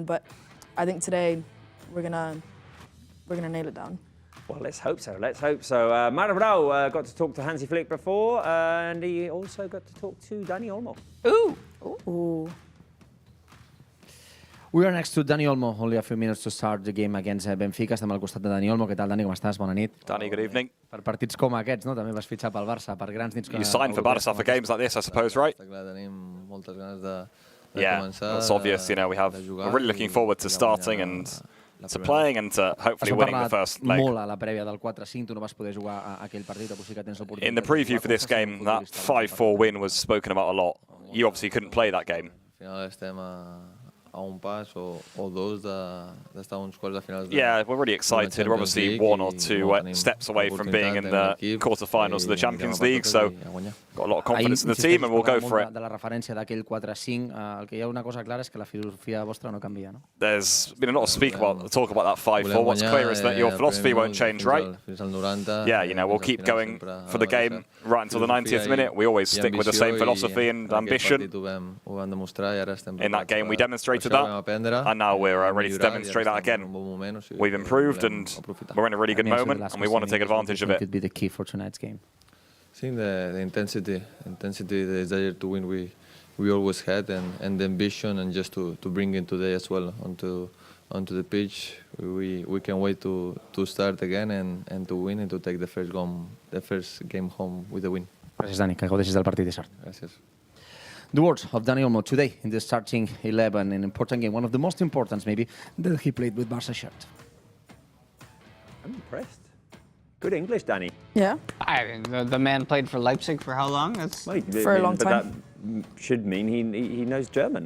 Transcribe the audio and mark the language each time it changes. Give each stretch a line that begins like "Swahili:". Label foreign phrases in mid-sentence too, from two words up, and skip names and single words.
English: But I think today we're gonna nail it down. Well, let's hope so. Let's hope so. Madrao got to talk to Hansi Flick before, and he also got to talk to Dani Olmo. Ooh. We are next to Dani Olmo, only a few minutes to start the game against Benfica.
Catalan: Estem al costat de Dani Olmo. Què tal, Dani? Com estàs? Bona nit. Dani,
English: good evening.
Catalan: Per partits com aquests, no? També vas fitxar pel Barça, per grans nits.
English: You signed for Barça for games like this, I suppose, right? Yeah, it's obvious. We're really looking forward to starting and to playing and to hopefully winning the first leg.
Catalan: Molt a la prèvia del 4-5, tu no vas poder jugar aquell partit, però sí que tens l'oportunitat.
English: In the preview for this game, that 5-4 win was spoken about a lot. You obviously couldn't play that game. Yeah, we're really excited. We're obviously 1 or 2 steps away from being in the quarterfinals of the Champions League, so got a lot of confidence in the team and we'll go for it.
Catalan: De la referència d'aquell 4-5, el que hi ha una cosa clara és que la filosofia vostra no canvia, no?
English: There's been a lot of talk about that 5-4. What's clear is that your philosophy won't change, right? Yeah, we'll keep going for the game right until the 90th minute. We always stick with the same philosophy and ambition. In that game, we demonstrated that, and now we're ready to demonstrate that again. We've improved, and we're in a really good moment, and we want to take advantage of it. Could be the key for tonight's game. I think the intensity, the desire to win we always had, and the ambition, and just to bring it today as well onto the pitch. We can't wait to start again and to win and to take the first game home with a win.
Catalan: Gràcies, Dani, que gaudeixis del partit i sort. Gràcies.
English: The words of Dani Olmo today in the starting 11, an important game, one of the most important maybe, that he played with Barca shirt. I'm impressed. Good English, Danny. Yeah. I mean, the man played for Leipzig for how long? That's For a long time. But that should mean he knows German.